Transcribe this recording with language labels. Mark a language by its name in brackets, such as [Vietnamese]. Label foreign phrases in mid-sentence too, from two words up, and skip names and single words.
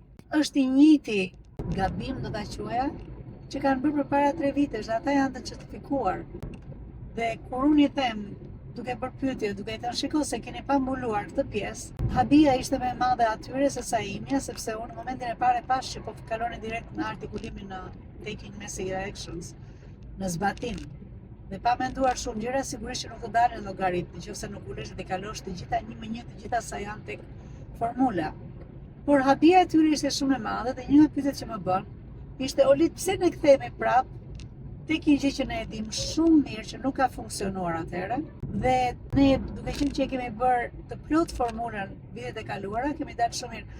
[Albanian] Është i njëjti gabim, do ta quaja, që kanë bërë përpara 3 vitesh, ata janë të certifikuar. Dhe kur unë i them, duke bërë pyetje, duke i thënë shiko se keni pa mbuluar këtë pjesë, habia ishte më e madhe atyre se sa imja, sepse unë në momentin e parë pash që po kaloni direkt në artikulimin në [English] taking massive actions, [Albanian] në zbatim. Dhe pa menduar shumë gjëra, sigurisht që nuk do dalin llogarit, nëse nuk ulesh dhe kalosh të gjitha një me një të gjitha sa janë tek formula. Por habia e tyre ishte shumë e madhe dhe një nga pyetjet që më bën ishte Olit, pse ne kthehemi prap tek një gjë që ne e dim shumë mirë që nuk ka funksionuar atëherë, Dhe ne, duke qenë që kemi bërë të plot formulën vitet e kaluara, kemi dalë shumë mirë.